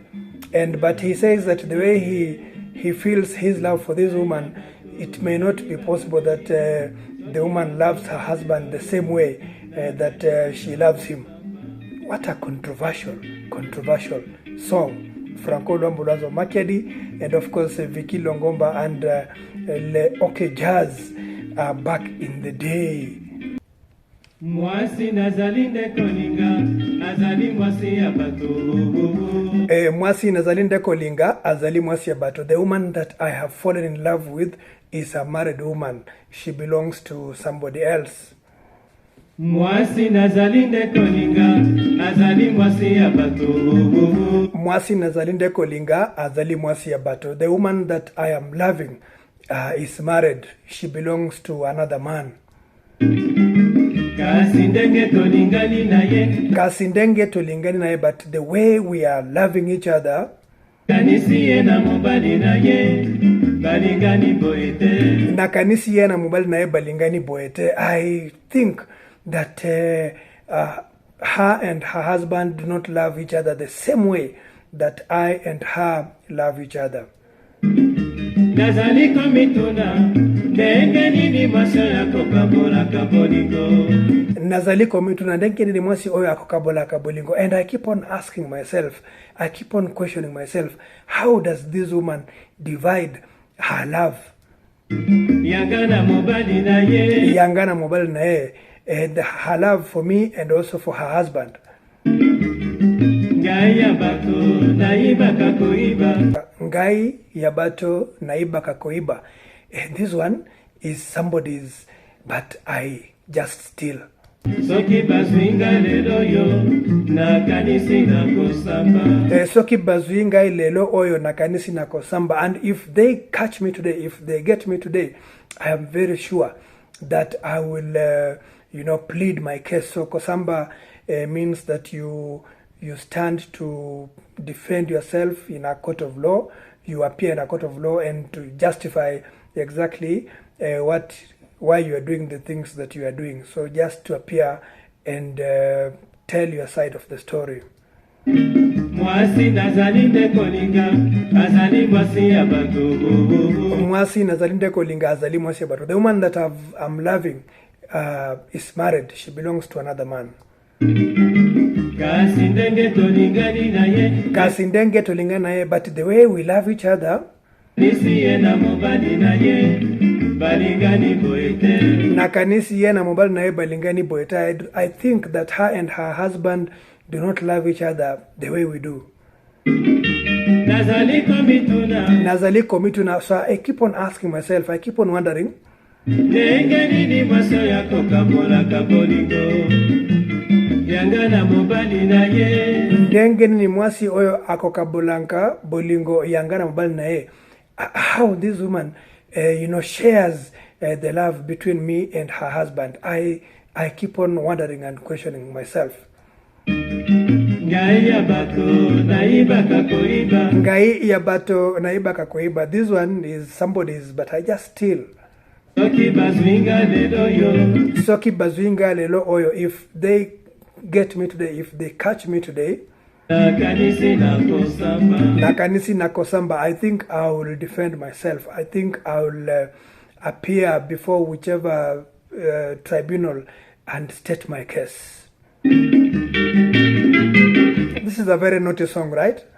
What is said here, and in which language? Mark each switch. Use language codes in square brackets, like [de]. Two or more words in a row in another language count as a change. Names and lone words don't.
[en] But he says that the way he feels his love for this woman, it may not be possible that the woman loves her husband the same way that she loves him. What a controversial song. Franco Lambulanzo Makedi and of course Vicky Longomba and Le OK Jazz are back in the day. [ln] Mwasi nazali nde kolinga, azali mwasi ya bato. Mwasi nazali nde kolinga, azali mwasi ya bato. [en] The woman that I have fallen in love with is a married woman. She belongs to somebody else. [ln] Mwasi nazali nde kolinga, azali mwasi ya bato. Mwasi nazali nde kolinga, azali mwasi ya bato. [en] The woman that I am loving is married. She belongs to another man. [ln] Kasi ndenge tolingani na ye. Kasi ndenge tolingani na ye, [en] but the way we are loving each other. [ln] Kanisi ye na mobali na ye, balingani boete. Na kanisi ye na mobali na ye, balingani boete. [en] I think that her and her husband do not love each other the same way that I and her love each other. [ln] Nazali komituna, ndenge nini mwasi yako kabola kabolingo. Nazali komituna, ndenge nini mwasi oyo ako kabola kabolingo. [en] And I keep on asking myself, I keep on questioning myself, how does this woman divide her love? [ln] Yangana mobali na ye. Yangana mobali na ye. [en] And her love for me and also for her husband. [ln] Ngai ya bato naiba kakoiba. Ngai ya bato naiba kakoiba. [en] And this one is somebody's, but I just steal. [ln] Soki bazuinga lelo yo na kanisi na kosamba. Soki bazuinga lelo oyo na kanisi na kosamba. [en] And if they catch me today, if they get me today, I am very sure that I will plead my case. So kosamba means that you stand to defend yourself in a court of law. You appear in a court of law and to justify exactly why you are doing the things that you are doing. So just to appear and tell your side of the story. [ln] Mwasi nazali nde kolinga, azali mwasi ya bato. Mwasi nazali nde kolinga, azali mwasi ya bato. [en] The woman that I'm loving is married. She belongs to another man. [ln] Kasi ndenge tolingani na ye. Kasi ndenge tolingani na ye, [en] but the way we love each other. [ln] Nisi ye na mobali na ye, balingani boete. Na kanisi ye na mobali na ye, balingani boete. [en] I think that her and her husband do not love each other the way we do. [ln] Nazali komituna. Nazali komituna. [en] So I keep on asking myself, I keep on wondering. [ln] Ndenge nini mwasi yako kabola kabolingo. Yangana mobali na ye. Ndenge nini mwasi oyo ako kabolanka bolingo yangana mobali na ye. [en] How this woman shares the love between me and her husband. I keep on wondering and questioning myself. [ln] Ngai ya bato naiba kakoiba. Ngai ya bato naiba kakoiba. [en] This one is somebody's, but I just steal. [ln] Soki bazuinga lelo yo. Soki bazuinga lelo oyo. [en] If they get me today, if they catch me today, [ln] na kanisi na kosamba, [en] I think I will defend myself. I think I will appear before whichever tribunal and state my case. This is a very naughty song, right?